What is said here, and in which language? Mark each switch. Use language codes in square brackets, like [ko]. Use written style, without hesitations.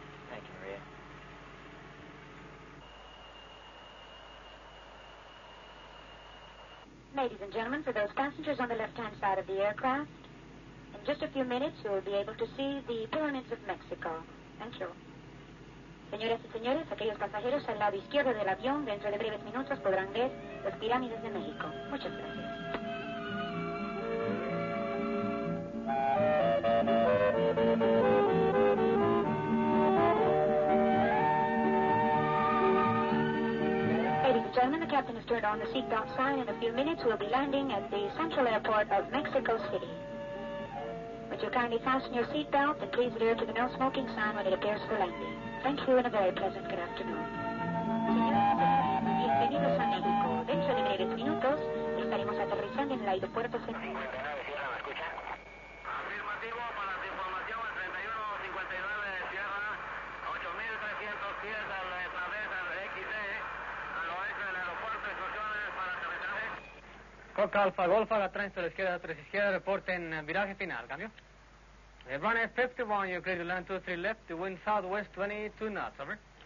[en] Thank you, Maria. Ladies and gentlemen, for those passengers on the left-hand side of the aircraft, in just a few minutes you will be able to see the pyramids of Mexico. Thank you. [es] Señoras y señores, aquellos pasajeros al lado izquierdo del avión, dentro de breves minutos podrán ver las pirámides de México. Muchas gracias. [en] Ladies and gentlemen, the captain has turned on the seatbelt sign. In a few minutes, we'll be landing at the central airport of Mexico City. Would you kindly fasten your seatbelt and please adhere to the no smoking sign when it appears for landing. Thank you and a very pleasant good afternoon. [es] Señoras y señores, bienvenidos a México. Dentro de breves minutos estaremos aterrizando en el aeropuerto central. 59, Sierra, ¿me escucha? Afirmativo, para su información, el 3159 de Sierra, 8300 pies a la través del XD, al oeste del aeropuerto, instrucciones para aterrizaje. Coca Alfa Golfa, la tránsito a la izquierda, 3 izquierda, reporte en viraje final. ¿Cambio? [en] Runway 51, you're clear to land 23 left, the wind southwest 22 knots, over.